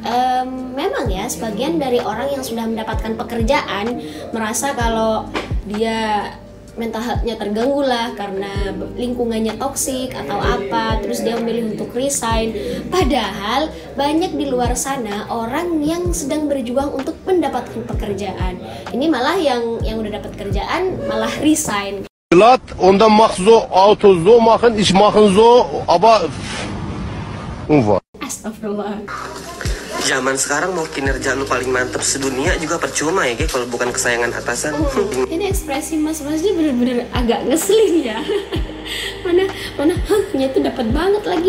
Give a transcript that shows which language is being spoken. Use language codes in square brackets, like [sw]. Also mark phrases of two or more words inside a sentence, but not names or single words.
[id] Memang ya sebagian dari orang yang sudah mendapatkan pekerjaan merasa kalau dia [en] mental health- [id] nya terganggu lah karena lingkungannya toksik atau apa, terus dia memilih untuk resign. Padahal banyak di luar sana orang yang sedang berjuang untuk mendapatkan pekerjaan. Ini malah yang udah dapat kerjaan malah resign. Ondan mach so, Auto so machen, ich machen so, aber Astagfirullah. Zaman sekarang mau kinerja lu paling mantep sedunia juga percuma ya, kalau bukan kesayangan atasan. Ini ekspresi mas-mas ini bener-bener agak ngeselin ya. mana punya itu dapat banget lagi.